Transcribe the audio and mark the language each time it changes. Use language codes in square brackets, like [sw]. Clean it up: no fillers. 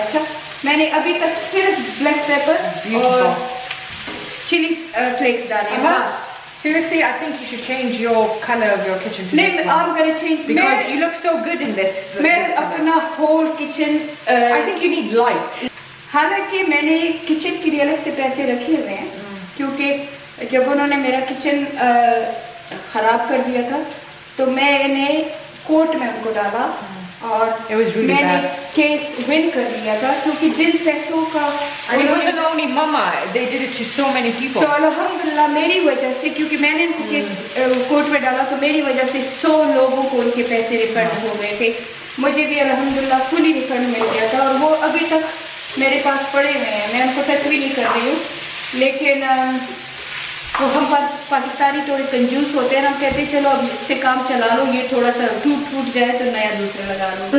[hi] अच्छा, मैंने अभी तक सिर्फ ब्लैक पेपर और चिली फ्लेक्स डाले हैं। [en] Seriously, I think you should change your color of your kitchen to this one. I'm gonna change because you look so good in this. [hi] मैं अपना [en] whole kitchen I think you need light. [hi] हालांकि मैंने kitchen के लिए अलग से पैसे रखे हुए हैं क्योंकि जब उन्होंने मेरा किचन खराब कर दिया था तो मैंने कोर्ट में उनको डाला और मैंने केस विन कर लिया था क्योंकि जिन पैसों का [en] it wasn't only mama, they did it to so many people. [hi] तो अल्हम्दुलिल्लाह मेरी वजह से, क्योंकि मैंने इनको केस कोर्ट में डाला तो मेरी वजह से 100 लोगों को उनके पैसे रिफंड हो गए थे। मुझे भी अल्हम्दुलिल्लाह फुली रिफंड मिल गया था और वो अभी तक मेरे पास पड़े हुए हैं, मैं उनको टच भी नहीं कर रही हूँ। लेकिन तो हम पाकिस्तानी थोड़े कंजूस होते हैं ना, हम कहते हैं चलो अब इससे काम चला लो, ये थोड़ा सा टूट जाए तो नया दूसरा लगा लो।